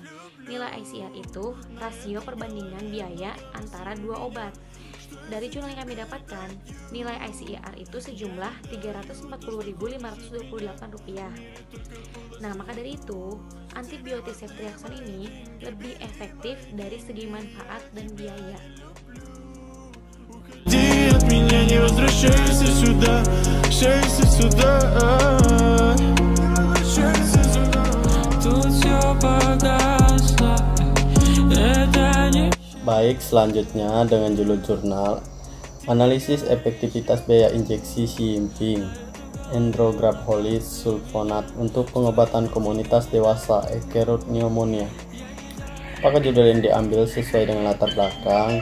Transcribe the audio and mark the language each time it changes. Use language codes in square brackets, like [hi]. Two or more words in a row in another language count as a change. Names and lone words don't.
[id] Nilai ICER itu rasio perbandingan biaya antara dua obat. Dari jurnal yang kami dapatkan, nilai ICER itu sejumlah Rp340.528. Nah, maka dari itu, antibiotik ceftriaxone ini lebih efektif dari segi manfaat dan biaya. [ru] От меня не возвращайся сюда, возвращайся сюда. Тут всё погасло, это не... [id] Baik, selanjutnya dengan judul jurnal Analisis Efektivitas Biaya Injeksi Simping Endrographolis Sulfonat untuk pengobatan komunitas dewasa acute pneumonia. Apakah judul yang diambil sesuai dengan latar belakang?